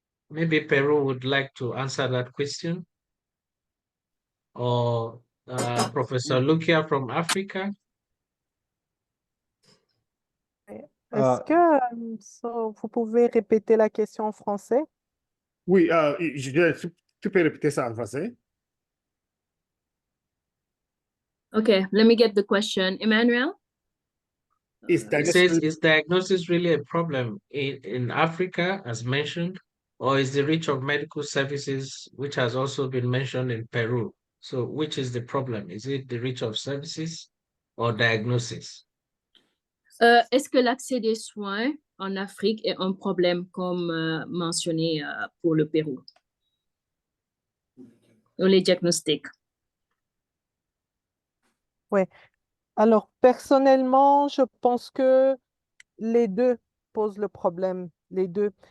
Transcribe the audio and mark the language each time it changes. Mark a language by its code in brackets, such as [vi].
[en] Maybe Peru would like to answer that question, or Professor Loukia from Africa. [fr] Est-ce que vous pouvez répéter la question en français? Oui, tu peux répéter ça en français? [en] Okay, let me get the question. Emmanuel? It says, is diagnosis really a problem in Africa, as mentioned, or is the reach of medical services, which has also been mentioned in Peru? So which is the problem? Is it the reach of services or diagnosis? [fr] Est-ce que l'accès des soins en Afrique est un problème comme mentionné pour le Pérou? Ou les diagnostics? Oui. Alors, personnellement, je pense que les deux posent le problème, les deux.